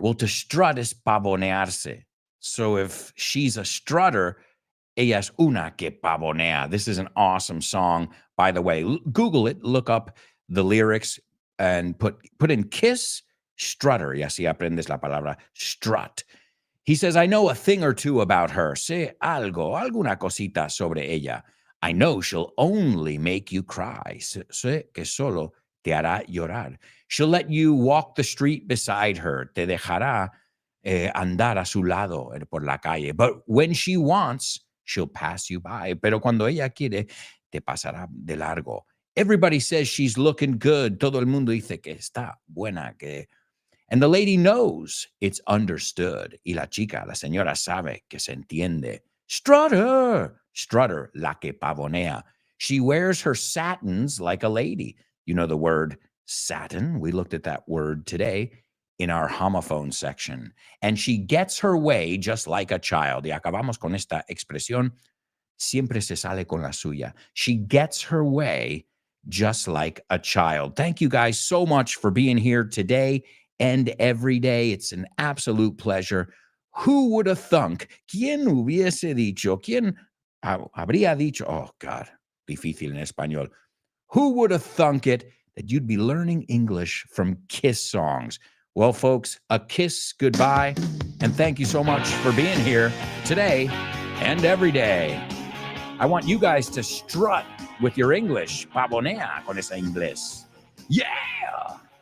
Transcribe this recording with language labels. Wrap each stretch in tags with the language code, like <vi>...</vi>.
<en>Well, to strut is pavonearse. So if she's a strutter,</en> <es>ella es una que pavonea.</es> <en>This is an awesome song, by the way. Google it, look up the lyrics, and put in Kiss Strutter.</en> <es>Y así aprendes la palabra strut.</es> <en>He says, I know a thing or two about her.</en> <es>Sé algo, alguna cosita sobre ella.</es> <en>I know she'll only make you cry.</en> <es>Sé que solo te hará llorar.</es> <en>She'll let you walk the street beside her.</en> <es>Te dejará andar a su lado por la calle.</es> <en>But when she wants, she'll pass you by.</en> <es>Pero cuando ella quiere, te pasará de largo.</es> <en>Everybody says she's looking good.</en> <es>Todo el mundo dice que está buena, que...</es> <en>And the lady knows it's understood.</en> <es>Y la chica, la señora, sabe que se entiende. Strutter, strutter, la que pavonea.</es> <en>She wears her satins like a lady. You know the word satin? We looked at that word today in our homophone section. And she gets her way just like a child.</en> <es>Y acabamos con esta expresión. Siempre se sale con la suya.</es> <en>She gets her way just like a child. Thank you guys so much for being here today and every day. It's an absolute pleasure. Who would have thunk?</en> <es>¿Quién hubiese dicho? ¿Quién habría dicho?</es> <en>Oh, God,</en> <es>difícil en español.</es> <en>Who would have thunk it that you'd be learning English from Kiss songs? Well, folks, a kiss goodbye, and thank you so much for being here today and every day. I want you guys to strut with your English.</en> <es>Pavonea con ese inglés.</es> <en>Yeah!</en>